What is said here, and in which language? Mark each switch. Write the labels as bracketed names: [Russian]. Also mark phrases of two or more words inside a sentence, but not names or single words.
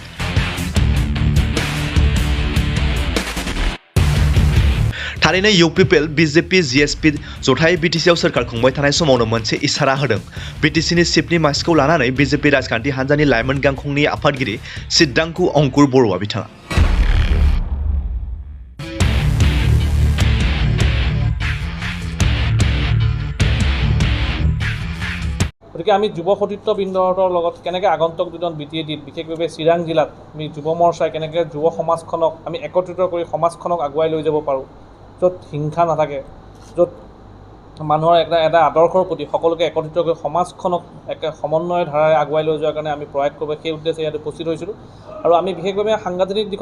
[Bodo] थारैनो UPPL BJP GSP जथाय BTCआव सोरखार खुंबाय थानाय समावनो मोनसे इसारा होदों BTCनि चिफनि मासिखौ लानानै BJP राजखान्थि हान्जानि लाइमोन गांखंनि आफादगिरि सिद्धांकु अंकुर बर'आ बिथाङा [Assamese] গতিকে আমি যুৱ সতীৰ্থবৃন্দৰ লগত কেনেকৈ আগন্তুক দিনত বিটিএডিত বিশেষভাৱে চিৰাং জিলাত আমি যুৱ মৰ্চাই কেনেকৈ যুৱ সমাজখনক আমি একত্ৰিত কৰি সমাজখনক আগুৱাই লৈ যাব পাৰোঁ য'ত হিংসা নাথাকে য'ত মানুহৰ এটা আদৰ্শৰ প্ৰতি সকলোকে একত্ৰিত কৰি সমাজখনক একে সমন্বয়ৰ ধাৰাৰে আগুৱাই লৈ যোৱাৰ কাৰণে আমি প্ৰয়াস কৰিব সেই উদ্দেশ্যে ইয়াত উপস্থিত হৈছিলোঁ আৰু আমি বিশেষভাৱে সাংগঠনিক দিশত